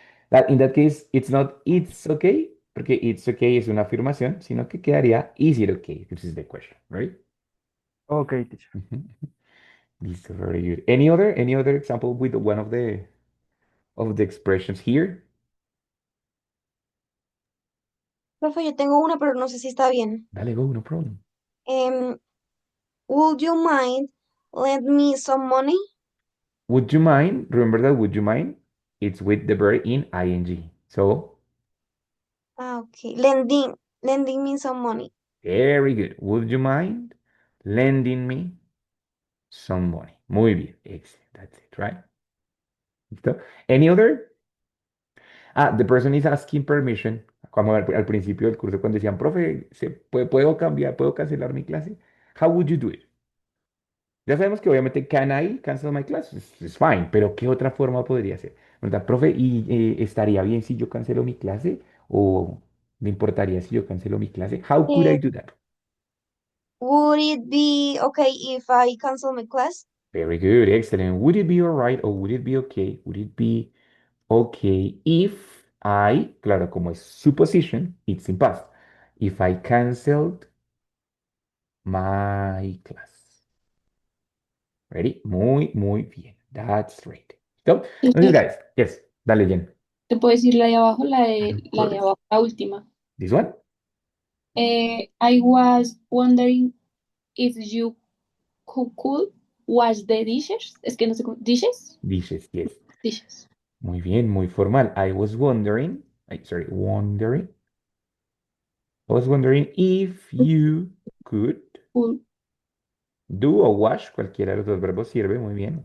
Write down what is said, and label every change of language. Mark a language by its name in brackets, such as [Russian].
[English] That, in that case, it's not it's okay, [Spanish] porque [English] it's okay [Spanish] es una afirmación, sino que quedaría [English] is it okay, which is the question, right? Okay, teacher. Mhm. [Spanish] Listo, [English] very good. Any other example with one of the expressions here? [Spanish] Profe, yo tengo una, pero no sé si está bien. Dale, [English] go, no problem. Em, would you mind lend me some money? Would you mind? Remember that would you mind? It's with the verb in ing. So, Ah, okay. Lending me some money. very good. Would you mind lending me some money? [Spanish] Muy bien. [English] Excellent. That's it, right? [Spanish] ¿Listo? [English] Any other? Ah, the person is asking permission. [Spanish] Como al principio del curso, cuando decían, profe, ¿puedo cambiar, puedo cancelar mi clase? [English] How would you do it? [Spanish] Ya sabemos que obviamente [English] can I cancel my class? [Spanish] Es fine, pero ¿qué otra forma podría ser? ¿Verdad, profe? ¿Y estaría bien si yo cancelo mi clase? ¿O me importaría si yo cancelo mi clase? [English] How could I Eh, do that? would it be okay if I cancel my class? Very good, excellent. Would it be all right or would it be okay? Would it be okay if I, [Spanish] claro, como es [English] supposition, it's in past. If I canceled my class. Ready? [Spanish] Muy, muy bien. [English] That's right. [Spanish] ¿Listo? Entonces, Entonces, [English] guys, yes, [Spanish] dale, [English] Jen. [Spanish] te puedo decir la de abajo, [English] Of [Spanish] la de [English] course. [Spanish] abajo, la última. [English] This one? I was wondering if you could wash the dishes. [Spanish] Es que no sé cómo. ¿Dishes? [English] Dishes, yes. Dishes. [Spanish] Muy bien, muy formal. [English] I was wondering, wondering. I was wondering if you could Cool. [Spanish] do o wash, cualquiera de los dos verbos sirve, muy bien.